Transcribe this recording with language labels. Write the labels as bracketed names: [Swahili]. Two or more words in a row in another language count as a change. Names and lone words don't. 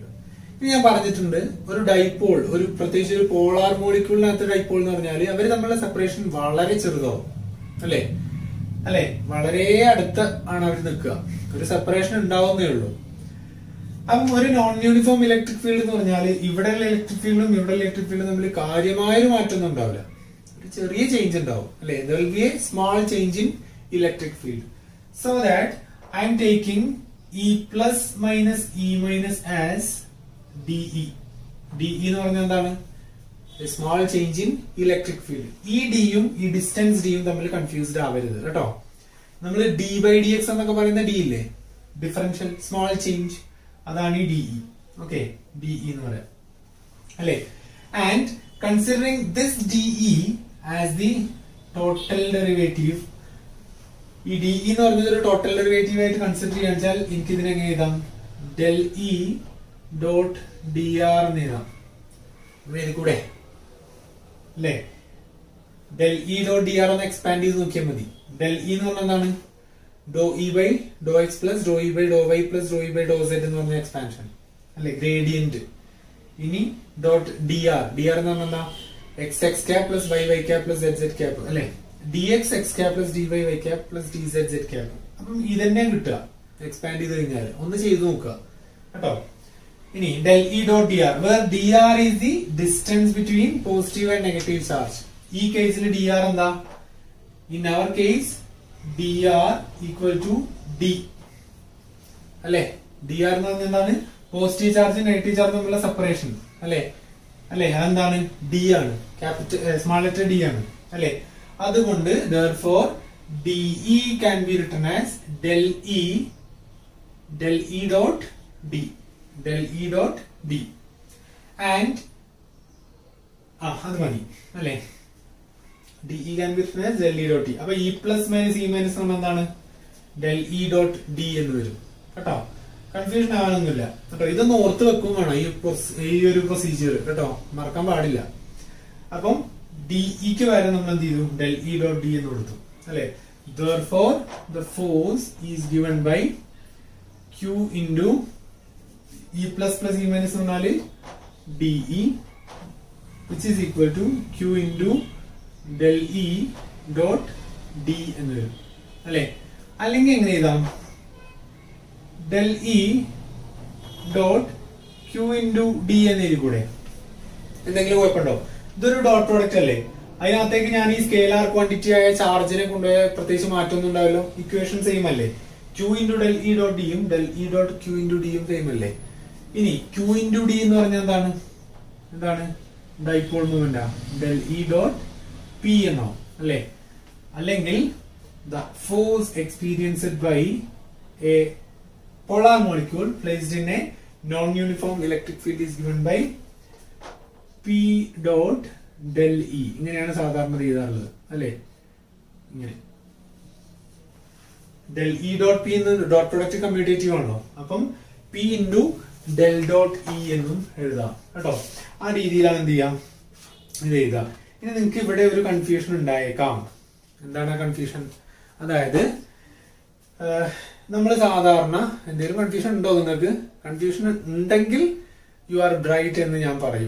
[Malayalam] ഇനി ഞാൻ പറഞ്ഞിട്ടുണ്ട്, ഒരു ഡൈപോൾ, ഒരു പ്രത്യേകിച്ച് ഒരു പോളാർ മോളിക്യൂളിനകത്ത് ഡൈപോൾ എന്ന് പറഞ്ഞാല് അവര് തമ്മിലുള്ള സെപ്പറേഷൻ വളരെ ചെറുതാവും അല്ലെ. അല്ലെ, വളരെ അടുത്ത് ആണ് അവർ നിൽക്കുക, ഒരു സെപ്പറേഷൻ ഉണ്ടാവുന്നേ ഉള്ളൂ. അപ്പം ഒരു [English] non uniform electric field [Malayalam] എന്ന് പറഞ്ഞാല് ഇവിടെയുള്ള ഇലക്ട്രിക് ഫീൽഡും ഇവിടെ ഇലക്ട്രിക് ഫീൽഡും തമ്മിൽ കാര്യമായൊരു മാറ്റമൊന്നും ഉണ്ടാവില്ല, ഒരു ചെറിയ ചേഞ്ച് ഉണ്ടാവും അല്ലെ. [English] there will be a small change in electric field, so that I am taking E plus minus E minus as DE. [Malayalam] DE എന്ന് പറഞ്ഞാൽ എന്താണ്, [English] a small change in electric field. [Malayalam] ഈ D യും ഈ ഡിസ്റ്റൻസ് D യും തമ്മിൽ കൺഫ്യൂസ്ഡ് ആവരുത് കേട്ടോ. നമ്മൾ d/dx എന്നൊക്കെ പറയുന്ന D ഇല്ലേ, [English] differential small change, [Malayalam] അതാണ് ഈ DE. ഓക്കെ, DE എന്ന് പറയാം അല്ലെ. [English] and considering this DE as the total derivative, [Malayalam] ഈ DE എന്ന് പറഞ്ഞത് ഒരു [English] total derivative [Malayalam] ആയിട്ട് കൺസിഡർ ചെയ്യാൻ വെച്ചാൽ എനിക്ക് ഇതിനെ എങ്ങനെ എഴുതാം, [English] del E dot dr [Malayalam] എന്ന് എഴുതാം. ഇതിൽ കൂടെ അല്ലെ, [English] del E dot dr [Malayalam] ഒന്ന് എക്സ്പാൻഡ് ചെയ്ത് നോക്കിയാൽ മതി. [English] del E [Malayalam] എന്ന് പറഞ്ഞാൽ എന്താണ്, [English] do E by do x plus do E by do y plus do E by do z [Malayalam] എന്ന് പറഞ്ഞ എക്സ്പാൻഷൻ അല്ലെ, ഗ്രേഡിയന്റ്. ഇനി [English] dot dr, [Malayalam] dr എന്ന് പറഞ്ഞാൽ എന്താ, [English] x x cap plus y y cap plus z z cap അല്ലെ, dx x cap plus dy y cap plus dz z cap. [Malayalam] അപ്പം ഇതന്നെ കിട്ടുക എക്സ്പാൻഡ് ചെയ്ത് കഴിഞ്ഞാൽ. ഒന്ന് ചെയ്ത് നോക്കുക കേട്ടോ. [English] ഇനി del E dot dr, where dr is the distance between positive and negative charge. [Malayalam] ഈ കേസിൽ dr എന്താ, [English] in our case dr equal to d [Malayalam] അല്ലെ. dr എന്ന് പറഞ്ഞാൽ എന്താണ്? പോസിറ്റീവ് ചാർജ് നെഗറ്റീവ് ചാർജ് തമ്മിലുള്ള സെപ്പറേഷൻ അല്ലെ. അതെന്താണ്? d ആണ്. [English] small letter d [Malayalam] ആണ് അല്ലെ. [English] അതുകൊണ്ട് therefore de can be written as del e dot d and [Malayalam] അത് മതി അല്ലെ. [English] de can be written as del e dot d. അപ്പൊ e plus minus e minus എന്താണ്? del e dot d [Malayalam] എന്ന് വരും കേട്ടോ. കൺഫ്യൂഷൻ ആവാനൊന്നുമില്ല കേട്ടോ. ഇതൊന്ന് ഓർത്ത് വെക്കും വേണം ഈ ഒരു പ്രൊസീജിയർ കേട്ടോ, മറക്കാൻ പാടില്ല. അപ്പം ഡിഇക്ക് വരെ നമ്മൾ എന്ത് ചെയ്തു? [English] del e dot d [Malayalam] എന്ന് കൊടുത്തു അല്ലെ. [English] therefore the force is given by q into e plus e minus [Malayalam] എന്ന് പറഞ്ഞാല് [English] de which is equal to q into del e dot d [Malayalam] എന്ന് വരും അല്ലെ. അല്ലെങ്കിൽ എങ്ങനെ എഴുതാം? [English] del e dot q into d [Malayalam] എന്ന് എഴുതിക്കൂടെ? എന്തെങ്കിലും കുഴപ്പമുണ്ടോ? ഇതൊരു [English] dot product [Malayalam] അല്ലേ. അതിനകത്തേക്ക് ഞാൻ ഈ [English] scalar quantity [Malayalam] ആയ ചാർജിനെ കൊണ്ടുപോയ പ്രത്യേകിച്ച് മാറ്റമൊന്നും ഉണ്ടാവില്ലോ. [English] equation same [Malayalam] അല്ലേ. [English] q into del e dot d [Malayalam] യും [English] del e dot q into d [Malayalam] യും സെയിം അല്ലേ. ഇനി [English] q into d [Malayalam] എന്ന് പറഞ്ഞാൽ എന്താണ്? [English] dipole movement [Malayalam] ആ. [English] del e dot p [Malayalam] എന്നോ അല്ലേ. [English] അല്ലെങ്കിൽ the force experienced by a polar molecule placed in a non-uniform electric field is given by p dot del e. [Malayalam] ഇങ്ങനെയാണ് സാധാരണ എഴുതാറുള്ളത് അല്ലെ. ഇങ്ങനെ [English] del e dot p [Malayalam] എന്ന് [English] dot product commutative [Malayalam] ആണല്ലോ. അപ്പം [English] p into del dot e [Malayalam] എന്നും എഴുതാം കേട്ടോ. ആ രീതിയിലാണ് എന്ത് ചെയ്യാം ഇത് എഴുതാം. ഇനി നിങ്ങൾക്ക് ഇവിടെ ഒരു കൺഫ്യൂഷൻ ഉണ്ടായേക്കാം. എന്താണ് ആ കൺഫ്യൂഷൻ? അതായത് നമ്മൾ സാധാരണ എന്തെങ്കിലും കൺഫ്യൂഷൻ ഉണ്ടോ നിങ്ങൾക്ക്? കൺഫ്യൂഷൻ ഉണ്ടെങ്കിൽ [English] you are bright [Malayalam] എന്ന് ഞാൻ പറയും.